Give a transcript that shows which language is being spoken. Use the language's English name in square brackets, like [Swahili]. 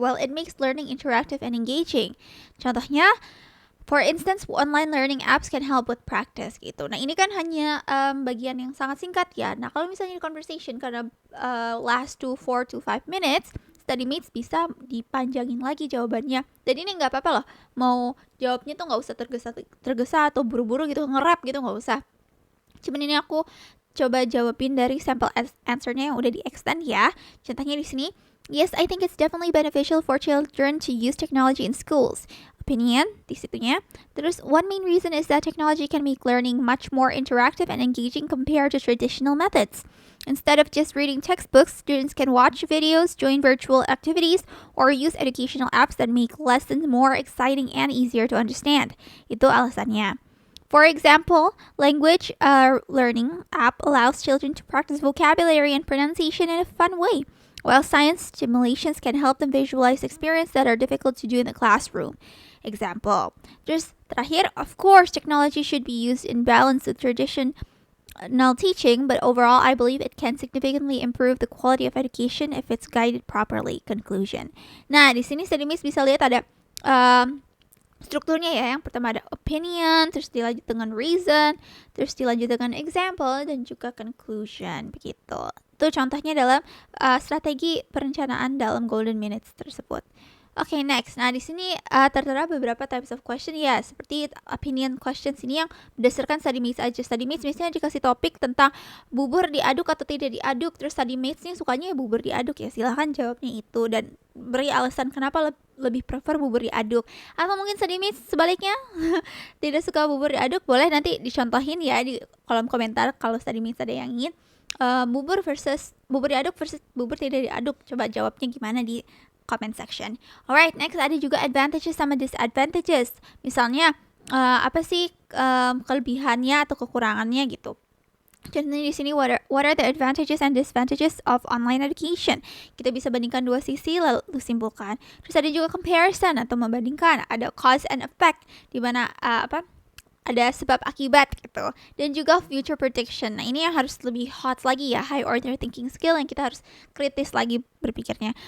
[English] Well, it makes learning interactive and engaging. Contohnya, for instance, online learning apps can help with practice gitu. [Indonesian] Nah, ini kan hanya bagian yang sangat singkat ya. Nah, kalau misalnya di conversation karena [English] last to 4 to 5 minutes, [Indonesian] study mates bisa dipanjangin lagi jawabannya. Dan ini nggak apa-apa loh. Mau jawabnya tuh nggak usah tergesa atau buru-buru gitu, nge-rap gitu, nggak usah. Cuman ini aku coba jawabin dari sample answernya yang udah di-extend ya. Contohnya di sini, [English] yes, I think it's definitely beneficial for children to use technology in schools. Opinion [Indonesian] di situnya. Terus, [English] one main reason is that technology can make learning much more interactive and engaging compared to traditional methods. Instead of just reading textbooks, students can watch videos, join virtual activities, or use educational apps that make lessons more exciting and easier to understand. [Indonesian] Itu alasannya. [English] For example, language learning app allows children to practice vocabulary and pronunciation in a fun way, while science stimulations can help them visualize experiences that are difficult to do in the classroom. Example. [Indonesian] Terus terakhir, [English] of course, technology should be used in balance with traditional teaching, but overall, I believe it can significantly improve the quality of education if it's guided properly. [Indonesian] Conclusion. Nah, di sini Studymates bisa lihat ada strukturnya ya. Yang pertama ada opinion, terus dilanjut dengan reason, terus dilanjut dengan example, dan juga conclusion. Begitu. Itu contohnya dalam strategi perencanaan dalam Golden Minutes tersebut. Oke, next. Nah, di sini tertera beberapa [English] types of question [Indonesian] ya, seperti opinion questions ini yang berdasarkan study mates aja. Study mates misalnya dikasih topik tentang bubur diaduk atau tidak diaduk, terus study mates-nya sukanya ya bubur diaduk ya. Silahkan jawabnya itu dan beri alasan kenapa lebih prefer bubur diaduk. Atau mungkin study mates sebaliknya tidak suka bubur diaduk, boleh nanti dicontohin ya di kolom komentar kalau study mates ada yang ingin bubur diaduk versus bubur tidak diaduk. Coba jawabnya gimana di comment section. Alright, next ada juga advantages sama disadvantages. Misalnya apa sih kelebihannya atau kekurangannya gitu. Contohnya di sini [English] what are the advantages and disadvantages of online education? [Indonesian] Kita bisa bandingkan dua sisi lalu simpulkan. Terus ada juga comparison atau membandingkan. Ada [English] cause and effect [Indonesian] di mana ada sebab akibat gitu, dan juga [English] future prediction. [Indonesian] Nah, ini yang harus lebih hot lagi ya, [English] high order thinking skill [Indonesian] yang kita harus kritis lagi berpikirnya.